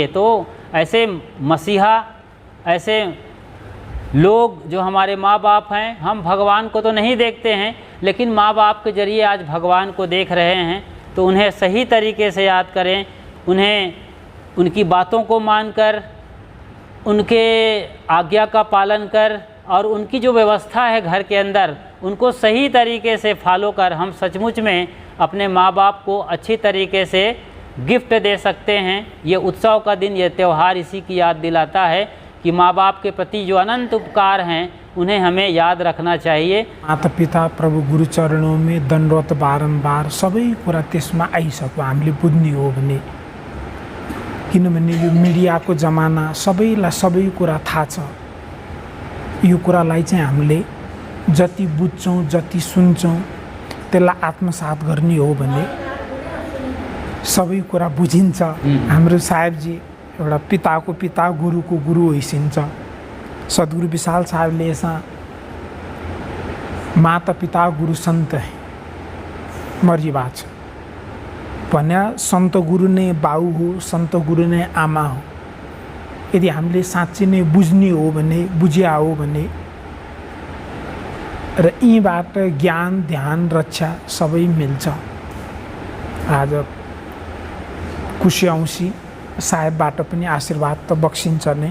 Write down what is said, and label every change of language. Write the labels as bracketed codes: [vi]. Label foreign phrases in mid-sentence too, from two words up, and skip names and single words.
[hi] तो ऐसे मसीहा, ऐसे लोग जो हमारे माँ बाप हैं, हम भगवान को तो नहीं देखते हैं, लेकिन माँ बाप के ज़रिए आज भगवान को देख रहे हैं, तो उन्हें सही तरीके से याद करें, उन्हें उनकी बातों को मानकर, उनके आज्ञा का पालन कर, और उनकी जो व्यवस्था है घर के अंदर, उनको सही तरीके से फॉलो कर हम सचमुच में अपने माँ बाप को अच्छी तरीके से गिफ्ट दे सकते हैं। ये उत्सव का दिन, ये त्यौहार इसी की याद दिलाता है कि माँ बाप के प्रति जो अनंत उपकार हैं उन्हें हमें याद रखना चाहिए। माता पिता प्रभु गुरु चरणों में दण्डवत बारम्बार [ne] सबै कुरा त्यसमा आइसक्यो हामीले बुझ्ने हो भने, किनभने यो मिडियाको जमाना सबैलाई सबै कुरा थाहा छ। यो कुरालाई चाहिँ हामीले जति बुझ्छौँ, जति सुन्छौँ, त्यसलाई आत्मसात गर्ने हो भने सबै कुरा बुझिन्छ। हाम्रो साहेबजी एउटा पिताको पिता, गुरुको गुरु होइसिन्छ। सद्गुरु विशाल साहेबले [hi] ऐसा माता पिता गुरु संत है [ne] मरी बात छ भन्या, संत गुरु नै बाउ हो, संत गुरु नै आमा हो। यदि हामीले साँच्चै नै बुझ्ने हो भने, बुझ्या हो भने, र यीबाट ज्ञान, ध्यान, रक्षा सबै मिल्छ। आज खुसी औँसी साहेबबाट पनि आशीर्वाद त बक्सिन्छ नै।